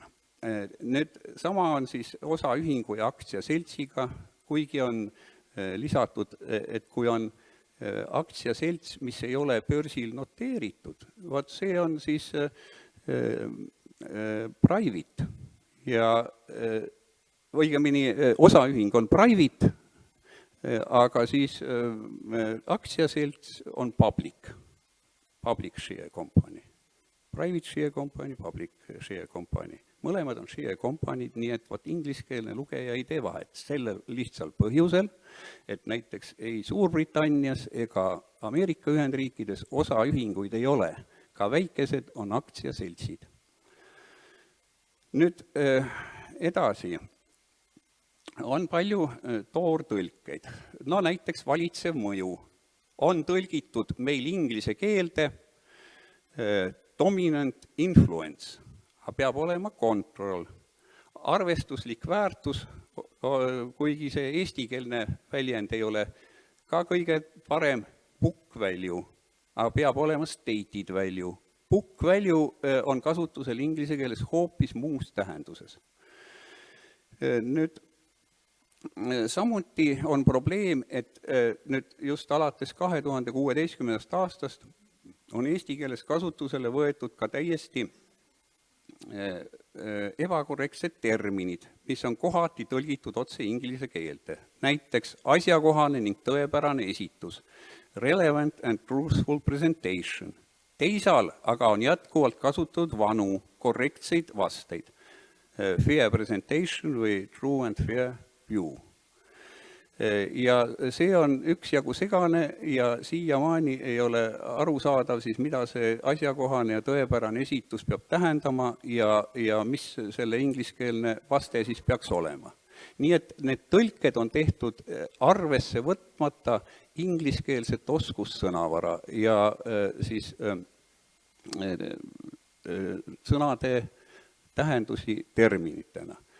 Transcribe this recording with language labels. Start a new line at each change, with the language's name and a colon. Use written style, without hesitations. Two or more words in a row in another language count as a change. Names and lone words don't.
Estonian: Nüüd sama on siis osaühingu ja aktsiaseltsiga, kuigi on lisatud, et kui on aktsiaselts, mis ei ole börsil noteeritud, vaat see on siis private ja õigemini osaühing on private, aga siis aktsiaselts on
English: public share company. Private share company, public share company.
Estonian: Mõlemad on
English: share company'd,
Estonian: nii et ingliskeelne lugeja ei tee vahet. Sellel lihtsal põhjusel, et näiteks ei Suurbritannias ega Ameerika Ühendriikides osaühinguid ei ole. Ka väikesed on aktsiaseltsid. Nüüd edasi. On palju toortõlkeid. No näiteks valitsev mõju. on tõlgitud meil inglise keelde
English: dominant influence,
Estonian: aga peab olema control. Arvestuslik väärtus, kuigi see eestikeelne väljend ei ole ka kõige parem,
English: book value,
Estonian: aga peab olema
English: stated value. Book value
Estonian: on kasutusel inglise keeles hoopis muus tähenduses. Nüüd samuti on probleem, et nüüd just alates 2016. aastast on eesti keeles kasutusele võetud ka täiesti ebakorrektsed terminid, mis on kohati tõlgitud otse inglise keelde. Näiteks asjakohane ning tõepärane esitus,
English: relevant and truthful presentation.
Estonian: Teisal aga on jätkuvalt kasutatud vanu, korrektseid vasteid,
English: fair presentation või true and fair view.
Estonian: Ja see on üksjagu segane ja siiamaani ei ole aru saadav, siis mida see asjakohane ja tõepärane esitus peab tähendama ja mis selle ingliskeelne vaste siis peaks olema. Nii et need tõlked on tehtud arvesse võtmata ingliskeelset oskussõnavara ja siis sõnade tähendusi terminitena.